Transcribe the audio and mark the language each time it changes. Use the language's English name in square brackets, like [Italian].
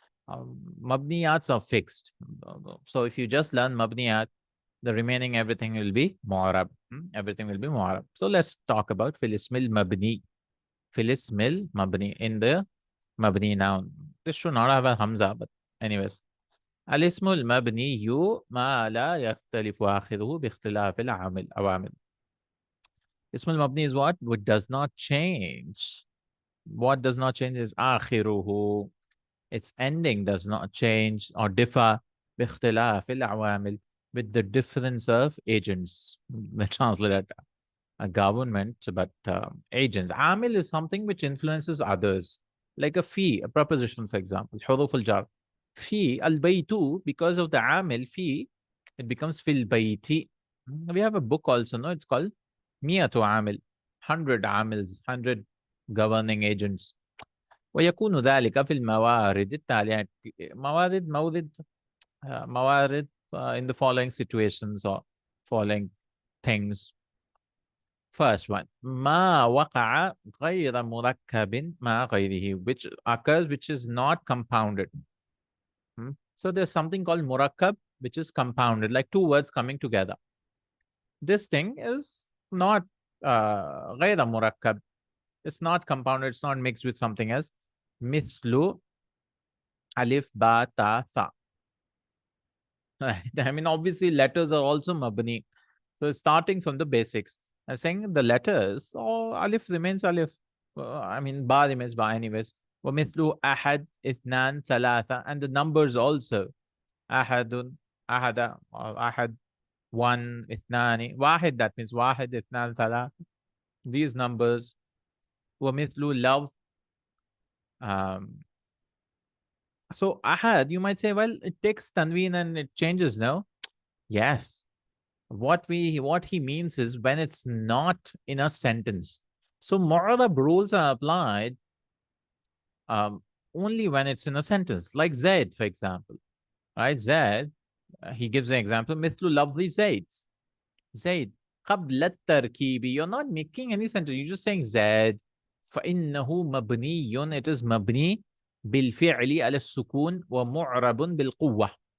[English] Mabniyats are fixed. So if you just learn mabniyat, the remaining everything will be mu'arab. Everything will be mu'arab. So let's talk about fil ismil mabni. Fil ismil mabni, in the mabni noun. This should not have a hamza, but anyways. [Arabic] الاسم المبني ما لا يختلف آخره باختلاف العوامل. اسم المبني [English] is what? What does not change. What does not change is [Arabic] آخره. [English] Its ending does not change or differ [Arabic] باختلاف العوامل, [English] with the difference of agents. They translate it a government, but agents. Amil is something which influences others, like a fee, a preposition, for example. [Arabic] حروف الجر. في البيت, [English] because of the amil في, it becomes في البيت. We have a book also, no? It's called [Arabic] مئة عامل, [English] 100 amils, 100 governing agents. [Arabic] ويكون ذلك في الموارد التالية. [English] موارد in the following situations or following things. First one, [Arabic] ما وقع غير مركب مع غيره, [English] which occurs which is not compounded. So there's something called murakkab, which is compounded, like 2 words coming together. This thing is not غير murakkab. It's not compounded. It's not mixed with something else. مثل alif ba ta tha. I mean, obviously, letters are also mabni. So starting from the basics, I'm saying the letters, or alif remains alif. Ba remains ba anyways. [Arabic] ومثل أحد اثنان ثلاثة, [English] and the numbers also. [Arabic] أحد أحد أحد 1 اثنان واحد, that means واحد اثنان ثلاثة. [English] These numbers. ومثل love. So أحد, you might say, well, it takes tanween and it changes, no? Yes. What he means is when it's not in a sentence. So mu'arab rules are applied only when it's in a sentence, like Zaid, for example. Right? Zaid, he gives an example, [Arabic] مثل لفظ زيد. Zaid. قبل التركيب. [English] You're not making any sentence. You're just saying Zaid. [Arabic] فإنه مبني. [English] It is [Arabic] مبني بالفعل على السكون ومعرب بالقوة.